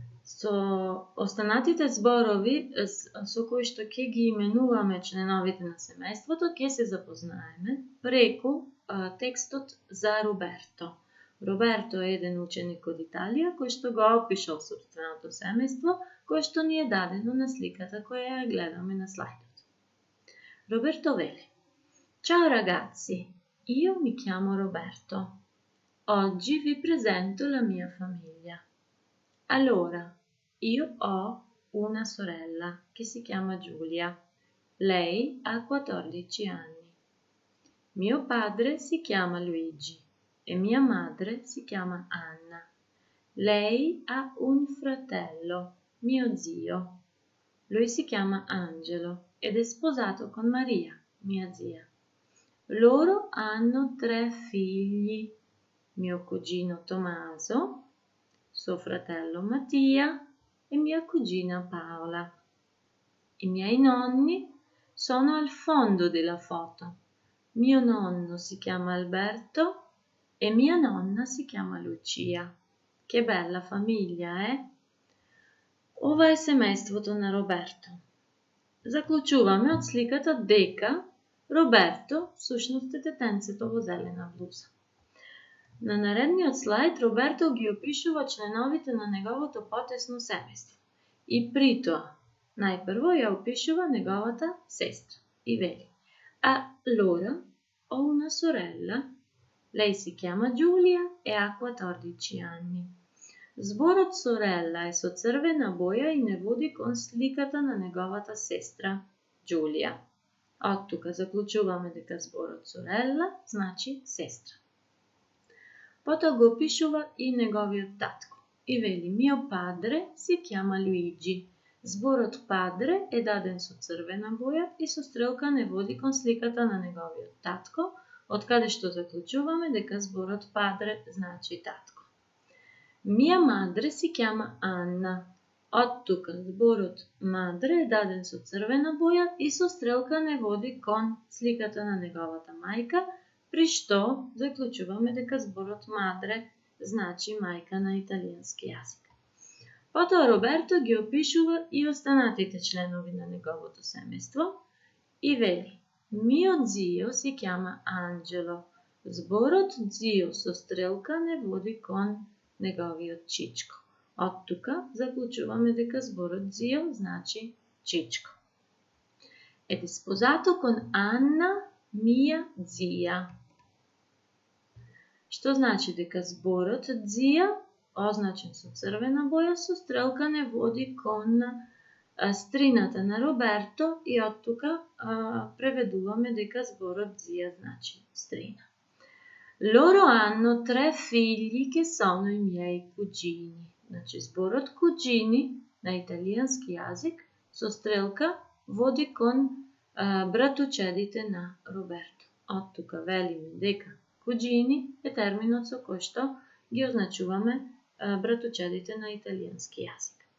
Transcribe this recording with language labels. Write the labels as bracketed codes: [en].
[mk] Со останатите зборови со кои што ќе ги именуваме членовите на семејството ќе се запознаеме преку текстот за Роберто. Роберто е еден ученик од Италија кој што го опишал собственото семејство, кој што ни е дадено на сликата која ја гледаме на слайдот. [it] Roberto [mk] vele: [it] Ciao ragazzi, io mi chiamo Roberto. Oggi vi presento la mia famiglia. Allora, io ho una sorella che si chiama Giulia. Lei ha 14 anni. Mio padre si chiama Luigi e mia madre si chiama Anna. Lei ha un fratello, mio zio. Lui si chiama Angelo ed è sposato con Maria, mia zia. Loro hanno 3 figli, mio cugino Tommaso, suo fratello Mattia e mia cugina Paola. I miei nonni sono al fondo della foto. Mio nonno si chiama Alberto e mia nonna si chiama Lucia. Che bella famiglia, eh? [mk] Ова е семејството на Роберто. Заклучуваме од сликата дека Роберто всушност е детенцето во зелена блуза. На наредниот слайд Роберто ги опишува членовите на неговото потесно семејство. И при тоа, најпрво ја опишува неговата сестра и вели: [it] Allora ho una sorella, lei si chiama Giulia e ha 14 anni. [mk] Зборот sorella е со црвена боја и не води кон сликата на неговата сестра, Џулија. Од тука заклучуваме дека зборот sorella значи сестра. Потоа го опишува и неговиот татко и вели: [it] Mio padre si chiama Luigi. [mk] Зборот padre е даден со црвена боја и со стрелка не води кон сликата на неговиот татко, од каде што заклучуваме дека зборот padre значи татко. [it] Mia madre si chiama Anna. [mk] Од тука зборот madre е даден со црвена боја и со стрелка не води кон сликата на неговата мајка, при што заклучуваме дека зборот madre значи мајка на италијански јазик. Потоа Роберто ги опишува и останатите членови на неговото семејство и вели: [it] Mio zio si chiama Angelo. [mk] Зборот zio со стрелка не води кон неговиот чичко. Од тука заклучуваме дека зборот zio значи чичко. [it] Ed è sposato con Anna, mia zia. [mk] Што значи дека зборот zia, означен со црвена боја, со стрелка не води кон стрината на Роберто и од тука преведуваме дека зборот zia значи стрина. [it] Loro hanno 3 figli che sono i miei cugini. [mk] Значи зборот cugini на италијански јазик со стрелка води кон братучедите на Роберто. Од тука велиме дека cugini е терминот со кој што ги означуваме братучедите на италијански јазик.